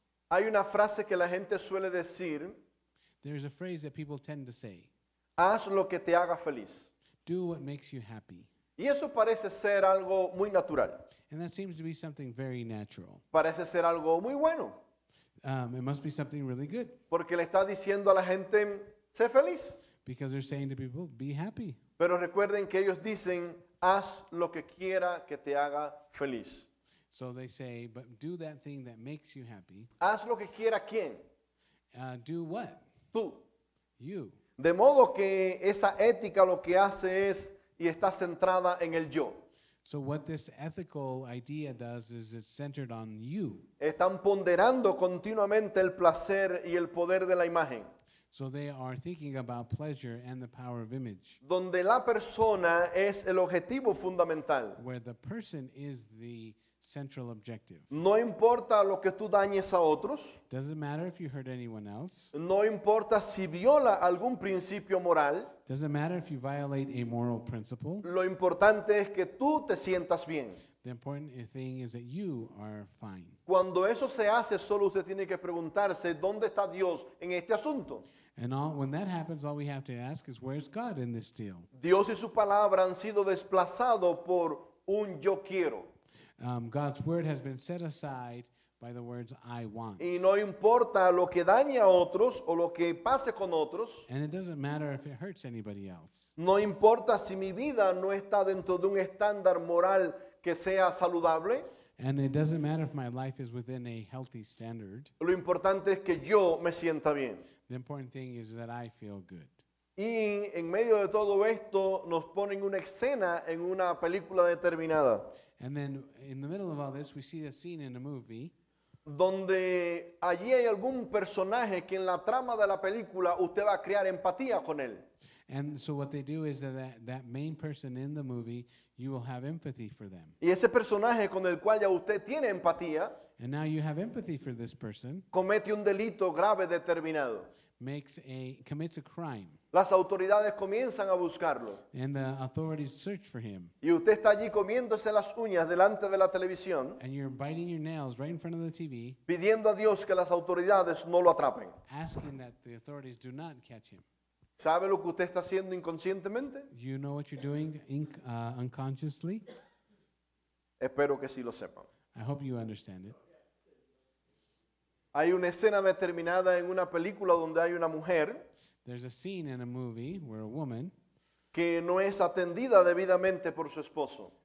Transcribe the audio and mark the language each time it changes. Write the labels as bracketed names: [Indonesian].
[Spanish] Hay una frase que la gente suele decir, [English] there's a phrase that people tend to say, [Spanish] haz lo que te haga feliz. [English] do what makes you happy. [Spanish] Y eso parece ser algo muy natural, [English] And that seems to be something very natural. [Spanish] parece ser algo muy bueno, [English] It must be something really good [Spanish] porque le está diciendo a la gente, sé feliz. [English] because they're saying to people, be happy. [Spanish] Pero recuerden que ellos dicen, haz lo que quiera que te haga feliz. [English] So they say, but do that thing that makes you happy. [Spanish] Haz lo que quiera quién, [English] Do what? [Spanish] tú. [English] You. [Spanish] De modo que esa ética lo que hace es y está centrada en el yo. [English] So what this ethical idea does is it's centered on you. [Spanish] Están ponderando continuamente el placer y el poder de la imagen, [English] So they are thinking about pleasure and the power of image, [Spanish] donde la persona es el objetivo fundamental. [English] where the person is the central objective. [Spanish] No importa lo que tú dañes a otros, [English] Doesn't matter if you hurt anyone else. [Spanish] no importa si viola algún principio moral, [English] Doesn't matter if you violate a moral principle. [Spanish] lo importante es que tú te sientas bien. [English] The important thing is that you are fine. [Spanish] Cuando eso se hace, solo usted tiene que preguntarse, ¿dónde está Dios en este asunto? [English] And when that happens, all we have to ask is, where's God in this deal? [Spanish] Dios y su palabra han sido desplazados por un yo quiero. [English] God's word has been set aside by the words, I want. [Spanish] Y no importa lo que dañe a otros o lo que pase con otros, [English] And it doesn't matter if it hurts anybody else. [Spanish] no importa si mi vida no está dentro de un estándar moral que sea saludable, [English] And it doesn't matter if my life is within a healthy standard. [Spanish] lo importante es que yo me sienta bien. [English] The important thing is that I feel good. [Spanish] Y en medio de todo esto nos ponen una escena en una película determinada, [English] And then in the middle of all this, we see a scene in a movie [Spanish] donde allí hay algún personaje que en la trama de la película usted va a crear empatía con él. [English] And so what they do is that main person in the movie, you will have empathy for them. [Spanish] Y ese personaje con el cual ya usted tiene empatía [English] And now you have empathy for this person, [Spanish] comete un delito grave determinado. [English] commits a crime, [Spanish] Las autoridades comienzan a buscarlo. [English] and the authorities search for him. [Spanish] Y usted está allí comiéndose las uñas delante de la televisión, [English] And you're biting your nails right in front of the TV, [Spanish] pidiendo a Dios que las autoridades no lo atrapen. [English] asking that the authorities do not catch him. [Spanish] ¿Sabe lo que usted está haciendo inconscientemente? [English] You know what you're doing unconsciously? [Spanish] Espero que sí lo sepan. [English] I hope you understand it. [Spanish] Hay una escena determinada en una película donde hay una mujer [English] There's a scene in a movie where a woman [Spanish] que no es atendida debidamente por su esposo.